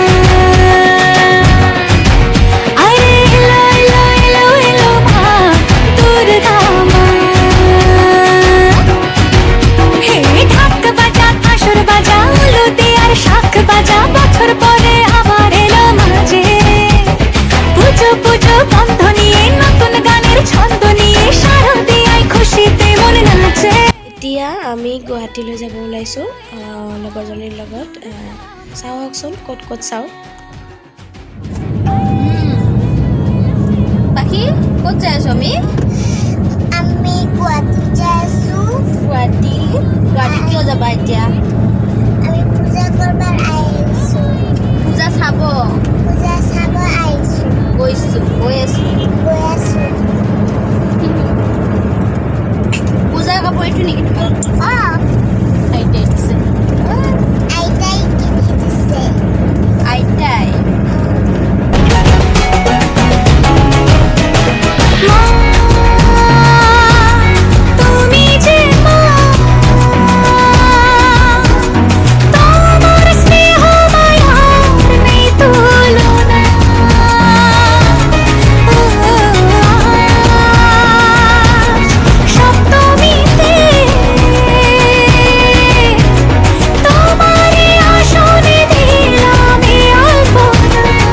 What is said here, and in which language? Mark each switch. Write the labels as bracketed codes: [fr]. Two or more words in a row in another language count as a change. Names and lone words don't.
[bn] আরে এলো এলো এলো এলো মা দুর্গা মা বাজা উলু দে আর শাখ বাজা বছর পরে আবার এলো মাঝে পুজো পুজো বন্ধ নিয়ে নতুন গানের ছন্দ নিয়ে শারদিয়ায় খুশিতে মন নাচে। [as] এতিয়া আমি গুৱাহাটীলৈ যাব ওলাইছোঁ লগৰজনীৰ লগত। চাওকচোন ক'ত ক'ত চাওঁ। বাকী ক'ত যাই আছোঁ আমি? আমি গুৱাহাটী যাই আছোঁ। গুৱাহাটী কিয় যাবা এতিয়া? আমি পূজা কৰিব আহিছোঁ। পূজা চাব আহিছোঁ। গৈ আছোঁ। পূজাৰ কাপোৰ এইটো নেকি তোমাৰ? আইতাই দিছে। আইতাই কিনি দিছে। আইতাই [bn] তুমি যে মা তোমার স্নেহ মায়ার নেই তুলনা সপ্তমীতে তোমারে আসনে দিলাম এই অল্পনা